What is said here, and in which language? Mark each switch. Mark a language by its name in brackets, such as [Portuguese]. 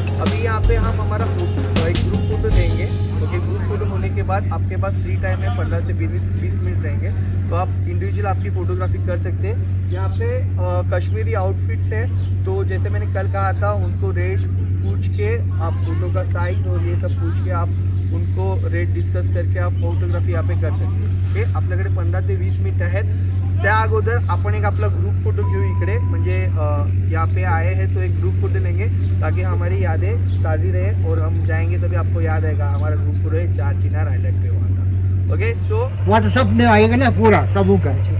[Hindi] अभी यहाँ पे हम हमारा एक ग्रुप फोटो देंगे। ओके, ग्रुप फोटो होने के बाद आपके पास फ्री टाइम है 15 से 20 मिनट रहेंगे तो आप इंडिविजुअल आपकी फोटोग्राफी कर सकते हैं। यहाँ पे कश्मीरी आउटफिट्स है तो जैसे मैंने कल कहा था उनको रेट पूछ के आप फोटो का साइज और ये सब पूछ के आप उनको रेट डिस्कस करके आप फोटोग्राफी यहाँ पे कर सकते हैं। [Marathi] ओके, आपल्याकडे 15 ते 20 मिनिट आहेत। त्या अगोदर आपण एक आपला ग्रुप फोटो घेऊ इकडे म्हणजे [Hindi] यहाँ पे आए हैं तो एक ग्रुप फोटो लेंगे ताकि हमारी यादें ताज़ी रहे और हम जाएंगे तभी आपको याद आएगा हमारा ग्रुप फोटो है चार चिनार आइलैंड पे हुआ था। [English] okay, so [Hindi] व्हाट्सएप में आएगा ना पूरा सब का।